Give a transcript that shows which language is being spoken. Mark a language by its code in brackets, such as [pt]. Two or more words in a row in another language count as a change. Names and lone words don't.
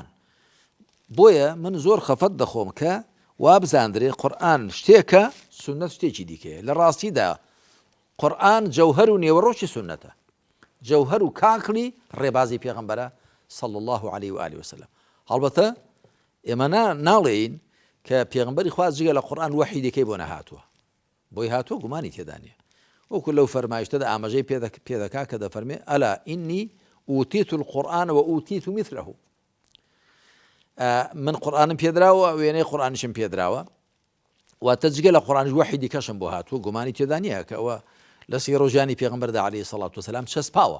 [ckb] بۆیە من زۆر خەفەت دەخۆم کە وا بزاندرێ قورئان شتێکە، سونەت شتێکی دیکەیە. لە ڕاستیدا قورئان جەوهەر و نێوەڕۆکی سونەتە، جەوهەر و کاکڵی ڕێبازی پێغەمبەرە [ar] صلی الله عليه وآله وسلم. [ckb] هەڵبەتە ئێمە ناڵێین کە پێغەمبەری خوا جگە لە قورئان وەحی دیکەی بۆ نەهاتووە، بۆی هاتووە گومانی تێدا نییە. وەکو لەو فەرمایشتەدا ئاماژەی پێ دەکا کە دەفەرمێ [ar] ئەلا ئینی ئوتیت القورئان وئوتیت مثله. [ckb] من قورئانم پێدراوە، وێنەی قورئانیشم پێدراوە، واتە جگە لە قورئانیش وەحی دیکەشم بۆ هاتووە، گومانی تێدا نییە کە ئەوە لە سیرە و ژیانی پێغەمبەردا [ar] عەلەیهی سەڵات وسەلام [ckb] چەسپاوە.